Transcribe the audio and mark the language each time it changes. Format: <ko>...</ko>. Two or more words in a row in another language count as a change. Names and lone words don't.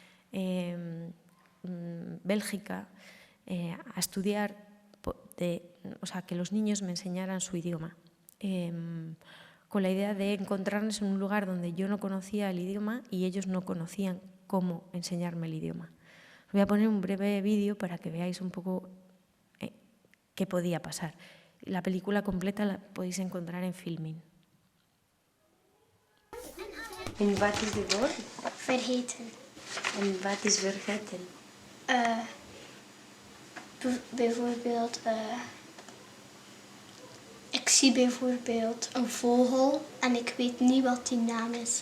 <es>Bélgica, a estudiar, o sea, que los niños me enseñaran su idioma, con la idea de encontrarnos en un lugar donde yo no conocía el idioma y ellos no conocían cómo enseñarme el idioma. Os voy a poner un breve vídeo para que veáis un poco qué podía pasar. La película completa la podéis encontrar en Filmin.</es> <nl>En wat is de woord? Vergeten. En wat is vergeten? Bijvoorbeeld, ik zie bijvoorbeeld een vogel en ik weet niet wat die naam is.</nl>